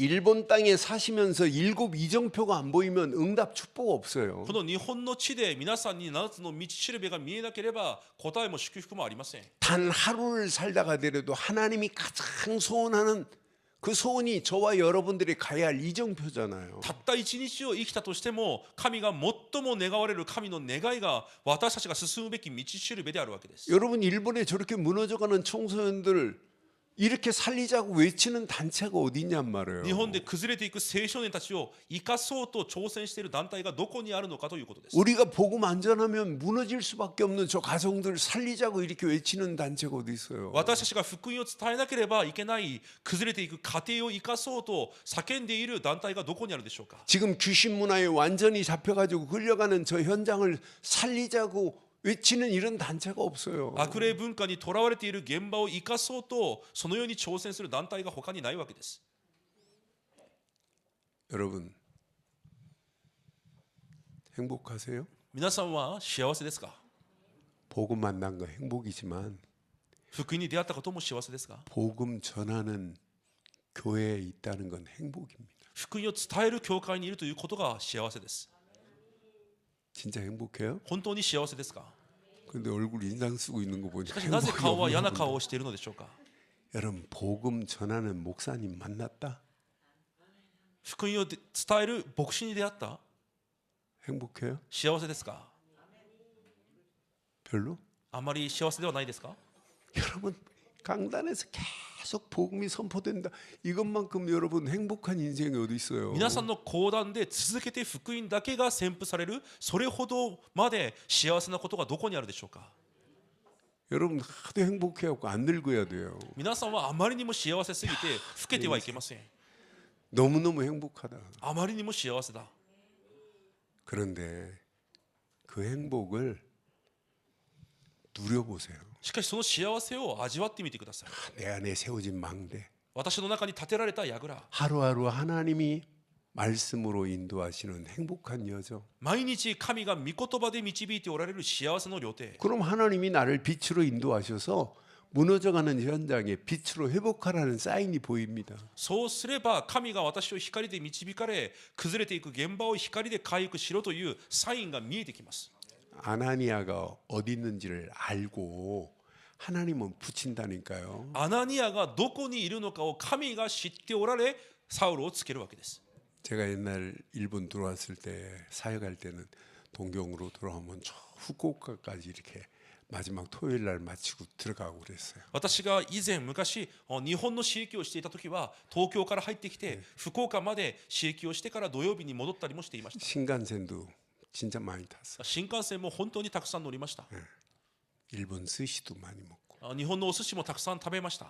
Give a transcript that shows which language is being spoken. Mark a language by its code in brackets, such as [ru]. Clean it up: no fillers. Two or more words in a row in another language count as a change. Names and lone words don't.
[ko] 일본 땅에 사시면서 일곱 이정표가 안 보이면 응답 축복 없어요. [ja] この日本の地で皆さんに7つの道しるべが見えなければ答えも祝福もありません。 [ko] 단 하루를 살다가 되려도 하나님이 가장 소원하는 그 소원이 저와 여러분들이 가야 할 이정표잖아요. [ja] たった一日を生きたとしても神が最も願われる神の願いが私たちが進むべき道しるべであるわけです。 [ko] 여러분 일본에 저렇게 무너져가는 청소년들 이렇게 살리자고 외치는 단체가 어디 있냔 말이에요. [ja] 日本で崩れていく青少年たちを生かそうと挑戦している団体がどこにあるのかということです。 [ko] 우리가 복음 안 전하면 무너질 수밖에 없는 저 가정들 살리자고 이렇게 외치는 단체가 어디 있어요. [ja] 私たちが福音を伝えなければいけない崩れていく家庭を生かそうと叫んでいる団体がどこにあるでしょうか。 [ko] 지금 귀신 문화에 완전히 잡혀가지고 끌려가는 저 현장을 살리자고 외치는 이런 단체가 없어요. [ja] 悪霊文化にとらわれている現場を生かそうとそのように挑戦する団体が他にないわけです。 [ko] 여러분 행복하세요? [ja] 皆さんは幸せですか。 [ko] 복음 만난 거 행복이지만 [ja] 福音に出会ったことも幸せですか。 [ko] 복음 전하는 교회에 있다는 건 행복입니다. [ja] 福音を伝える教会にいるということが幸せです。 [ko] 진짜 행복해요? [ja] 本当に幸せですか。 [ko] 근데 얼굴 인상 쓰고 있는 거 [ja] し [ko] 보니까 [ja] かしなぜ [ko] 행복이 [ja] 顔は [ko] 없나 [ja] 嫌な [ko] 본데. [ja] 顔をしているのでしょうか。 [ko] 여러분 복음 전하는 목사님 만났다? [ja] 福音を伝える牧師に出会った。 [ko] 행복해요? [ja] 幸せですか。 [ko] 별로? [ja] あまり幸せではないですか。 [ko] 여러분 강단에서 계속 복음이 선포된다. 이것만큼 여러분 행복한 인생이 어디 있어요? [ja] 皆さんの講談で続けて福音だけが宣布される、それほどまで幸せなことがどこにあるでしょうか。 [ko] 여러분 하도 행복해갖고 안 늙어야 돼요. [ja] 皆さんはあまりにも幸せすぎて老けてはいけません。 [ko] 너무너무 행복하다. [ja] あまりにも幸せだ。 [ko] 그런데 그 행복을 누려보세요. [ja] しかしその幸せを味わってみてください。 [ko] 내 안에 세워진 망대. [ja] 私の中に建てられた櫓、 [ko] 하루하루 하나님이 말씀으로 인도하시는 행복한 여정. [ja] 毎日神が御言葉で導いておられる幸せの旅程。 [ko] 그럼 하나님이 나를 빛으로 인도하셔서 무너져가는 현장에 빛으로 회복하라는 사인이 보입니다. [ja] そうすれば神が私を光で導かれ、崩れていく現場を光で回復しろというサインが見えてきます。 [ko] 아나니아가 어디 있는지를 알고 하나님은 붙인다니까요. [ja] アナニアがどこにいるのかを神が知っておられ、サウルをつけるわけです。 [ko] 제가 옛날 일본 들어왔을 때 사역할 때는 동경으로 돌아오면 저 후쿠오카까지 이렇게 마지막 토요일 날 마치고 들어가고 그랬어요. [ja] 私が以前昔日本の刺激をしていた時は東京から入ってきて福岡まで刺激をしてから土曜日に戻ったりもしていました。 [ko] 신간센도 진짜 많이 탔어요. [ja] 新幹線も本当にたくさん乗りました。 [ko] 일본 스시도 많이 먹고. [ja] 日本のお寿司もたくさん食べました。